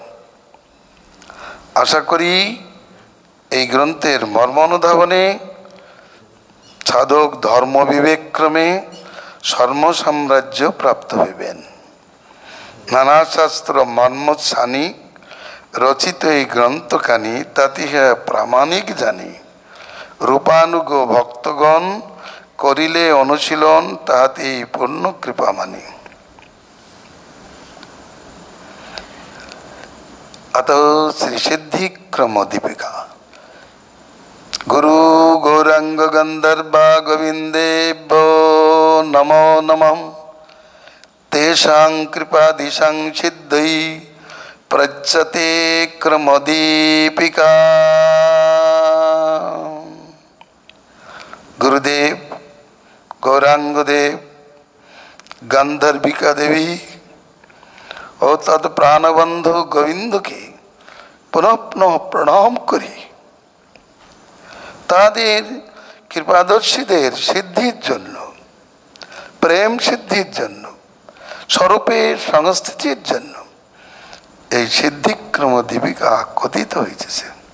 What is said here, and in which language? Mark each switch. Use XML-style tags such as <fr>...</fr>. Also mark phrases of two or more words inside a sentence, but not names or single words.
<bn>আশা করি এই গ্রন্থের মর্ম অনুধাবনে সাধক ধর্ম বিবেকক্রমে সর্ম সাম্রাজ্য প্রাপ্ত হইবেন। নানা শাস্ত্র মর্মসানি রচিত এই গ্রন্থখানি তাতিহা প্রামাণিক জানি, রূপানুগ ভক্তগণ করিলে অনুশীলন তাহাতে পূর্ণ কৃপা মানি।</bn> <sa>अत श्री सिद्धि क्रम दीपिका गुरु गौरांग गंधर्वा गोविंदेभ्यो नमो नमः। तेषां कृपादिशां सिद्धै प्रच्यते क्रम दीपिका।</sa> <bn>गुरुदेव गौरांग देव गंधर्विका देवी ও তদ প্রাণবন্ধু গোবিন্দকে পুনঃ পুনঃ প্রণাম করি। তাদের কৃপাদর্শীদের সিদ্ধির জন্য, প্রেম সিদ্ধির জন্য, স্বরূপের সংস্থিতির জন্য এই সিদ্ধিক্রম দীপিকা কথিত হয়েছে।</bn>